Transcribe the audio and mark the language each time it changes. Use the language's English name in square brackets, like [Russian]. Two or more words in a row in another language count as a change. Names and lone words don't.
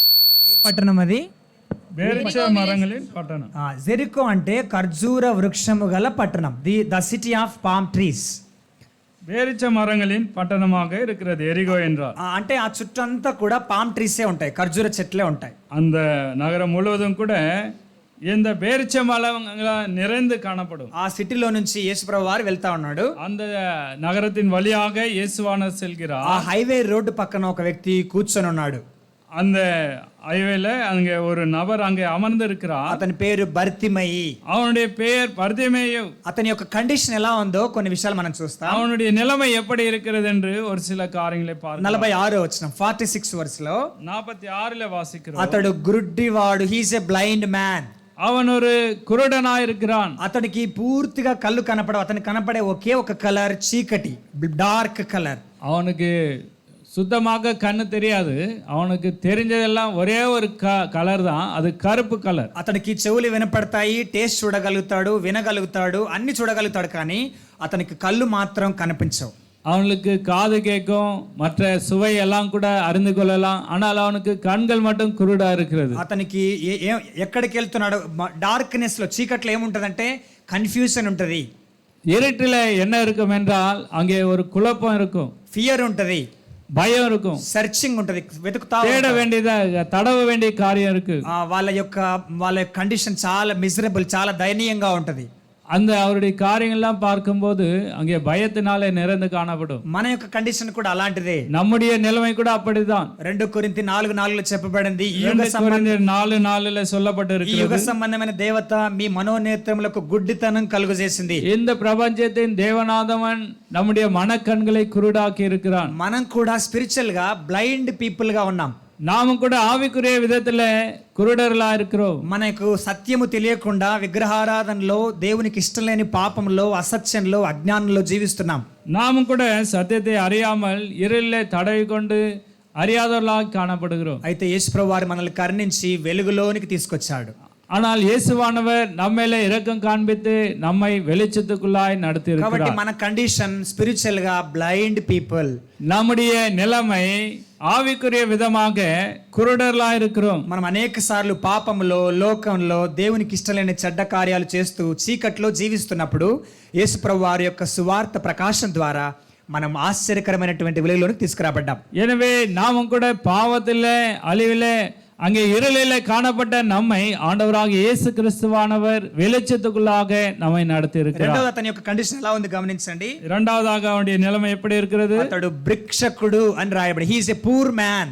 [Telugu] ఏ పట్టణం అది? [Tamil] பேரிச்ச மரங்களின் பட்டணம். [Telugu] జెరికో అంటే ఖర్జూర వృక్షము గల పట్టణం, [English] the city of palm trees. [Tamil] பேரிச்ச மரங்களின் பட்டணமாக இருக்கிறது எரிகோ என்றார். [Telugu] అంటే ఆ చుట్టంతా కూడా పామ్ ట్రీసే ఉంటాయి, ఖర్జూర చెట్లే ఉంటాయి. [Tamil] அந்த நகரம் முழுவதும் கூட இந்த பேரிச்ச மரங்கள் நிறைந்து காணப்படும். [Telugu] ఆ సిటీలో నుంచి యేసుప్రభు వారు వెళ్తా ఉన్నాడు. [Tamil] அந்த நகரத்தின் வழியாக இயேசுவானவர் செல்கிறார். [Telugu] ఆ హైవే రోడ్డు పక్కన ఒక వ్యక్తి కూర్చొని ఉన్నాడు. [Tamil] அந்த ஹைவேல அங்கே ஒரு நபர் அங்கே அமர்ந்து இருக்கிறார். [Telugu] అతని పేరు బర్తిమయి. [Tamil] அவனுடைய பெயர் பர்தேமேயு. [Telugu] అతని యొక్క కండిషన్ ఎలా ఉందో కొన్ని విషయాలు మనం చూస్తాం. [Tamil] அவனுடைய நிலைமை எப்படி இருக்கிறது என்று ஒரு சில காரியங்களை பார்க்கலாம். [Telugu] 46 వచనం, 46 వర్స్ లో [Tamil] 46ல வாசிக்கிறோம். [Telugu] అతడు గుడ్డివాడు, [English] he's a blind man. [Tamil] அவன் ஒரு குருடனாய் இருக்கிறான். [Telugu] అతనికి పూర్తిగా కళ్ళు కనపడవు. అతనికి కనపడే ఒకే ఒక కలర్ చీకటి, [English] dark color. [Tamil] அவனுக்கு சுத்தமாக கண்ணு தெரியாது. அவனுக்கு தெரிஞ்சதெல்லாம் ஒரே ஒரு கலர் தான், அது கருப்பு கலர். [Telugu] అతనికి చెవులు వినపడతాయి, టేస్ట్ చూడగలుగుతాడు, వినగలుగుతాడు, అన్ని చూడగలుగుతాడు, కానీ అతనికి కళ్ళు మాత్రం కనిపించవు. [Tamil] அவனுக்கு காது கேட்கும், மற்ற சுவை எல்லாம் கூட அறிந்து கொள்ளலாம், ஆனால் அவனுக்கு கண்கள் மட்டும் குருடா இருக்கிறது. [Telugu] అతనికి ఎక్కడికి వెళ్తున్నాడు? డార్క్నెస్ లో, చీకట్లో ఏముంటదంటే కన్ఫ్యూజన్ ఉంటది. [Tamil] இருட்டில் என்ன இருக்கும் என்றால் అங்கே ஒரு குழப்பம் இருக்கும், [Telugu] ఫియర్ ఉంటది, [Tamil] భయం இருக்கும், [Telugu] సర్చింగ్ ఉంటది, వెతుకుతా [Tamil] தேட வேண்டியதா தடవ வேண்டிய காரியம் இருக்கு. [Telugu] వాళ్ళ కండిషన్ చాలా మిజరబుల్, చాలా దయనీయంగా ఉంటది. [Tamil] அந்த அவருடைய காரியங்கள்லாம் பார்க்கும்போது அங்கே பயத்தினாலே நிறைந்து காணப்படும். [Telugu] మన యొక్క కండిషన్ కూడా అలాంటిదే. [Tamil] நம்முடைய నిலைமை కూడా அப்படிதான். [Telugu] 2 కొరింథీ 4:4 చెప్పబడింది. ఈ [Tamil] 4:4 சொல்லப்பட்டிருக்கிறது. [Telugu] యుగ సంబంధమైన దేవత మీ మనోనేత్రములకు గుడ్డితనం కలుగజేసింది. [Tamil] இந்த பிரபஞ்சத்தின் தேவநாதவன் நம்முடைய மனக்கண்களை குருடாக்கி இருக்கிறான். [Telugu] మనం కూడా స్పిరిచువల్ గా [English] blind people [Telugu] గా ఉన్నాం. [Tamil] நாமும் கூட ஆவிக்குரிய விதத்துல குருடர்களா இருக்கிறோம். [Telugu] మనకు సత్యము తెలియకుండా విగ్రహారాధనలో దేవునికి ఇష్టం లేని పాపంలో అసత్యంలో అజ్ఞానంలో జీవిస్తున్నాం. [Tamil] நாமும் கூட சத்தியத்தை அறியாமல் இருளிலே தடவி கொண்டு அறியாதவர்களாக காணப்படுகிறோம். [Telugu] అయితే యేసుప్రభువు వారు మనల్ని కరుణించి వెలుగులోనికి తీసుకొచ్చాడు. [Tamil] ஆனால் இயேசுவானவர் நம்மேலே இரக்கம் காண்பித்து நம்மை வெளிச்சத்துக்குள்ளாய் நடத்தி [Telugu] కాబట్టి [Tamil] இருக்கிறார். [Telugu] మన కండిషన్ స్పిరిచువల్ గా [English] blind people. [Tamil] நம்முடைய நிலைமை ஆவிக்குரிய விதமாக குருடர்களா இருக்கிறோம். [Telugu] మనం అనేక సార్లు పాపంలో లోకంలో దేవునికి ఇష్టం లేని చెడ్డ కార్యాలు చేస్తూ చీకట్లో జీవిస్తున్నప్పుడు యేసుప్రభువు వారి యొక్క సువార్త ప్రకాశం ద్వారా మనం ఆశ్చర్యకరమైనటువంటి వెలుగులోనికి తీసుకురాబడ్డాం. [Tamil] எனவே நாமும் கூட பாவத்திலே அழிவிலே அங்கே இருளிலே காணப்பட்ட நம்மை ஆண்டவராக இயேசு கிறிஸ்துவானவர் வெளிச்சத்துக்குள்ளாக நம்மை நடத்தி இருக்கிறார். [Telugu] రెండవది అతని యొక్క కండిషన్ ఎలా ఉంది గమనించండి. [Tamil] இரண்டாவதாக அவனுடைய நிலைமை எப்படி இருக்கிறது? [Telugu] అతడు భిక్షకుడు అని రాయబడి, [English] he is a poor man.